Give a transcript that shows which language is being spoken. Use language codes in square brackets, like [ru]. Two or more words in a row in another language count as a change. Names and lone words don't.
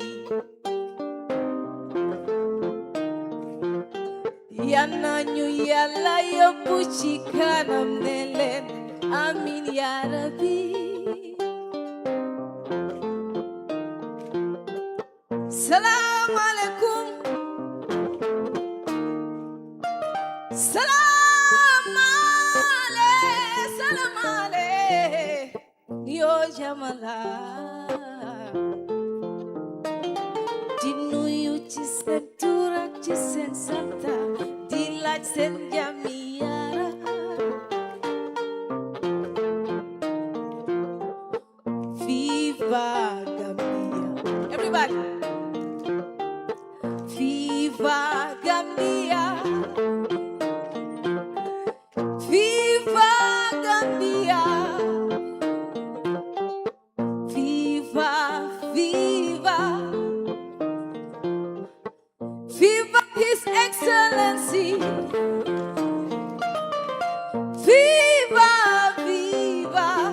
[wo] yal na ñu Yàlla yóbbu ci kanam ne leen [ar] آمين يا ربي [wo] salaamaaleykum salaamale yo jamala di nuyu ci seen tur ak ci seen santa di laaj seen jàmmi yara [en] Viva Gambia everybody Viva Gambia Viva Gambia Viva Viva Viva His Excellency Viva Viva